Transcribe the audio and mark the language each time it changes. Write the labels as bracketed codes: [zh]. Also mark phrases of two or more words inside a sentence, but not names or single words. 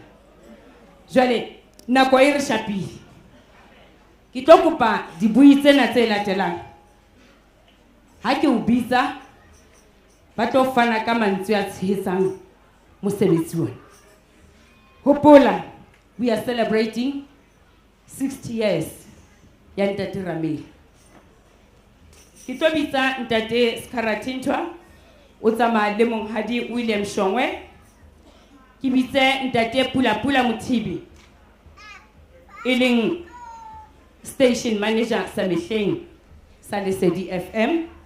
[st] Jwale nako e re shapile. Ke tlo kopa dibui tsena tse latelang. Ha ke o bitsa ba tlo fana ka mantswe a tshehetsang mosebetsi ona. Hopola, [en] we are celebrating 60 years ya Ntate Rameli. [st] Ke tlo bitsa Ntate Skarathintwa o tsamaya le monghadi William Shongwe. Ke bitse Ntate Pula Mothibi e leng [en] station manager [st] sa mehleng sa Lesedi FM.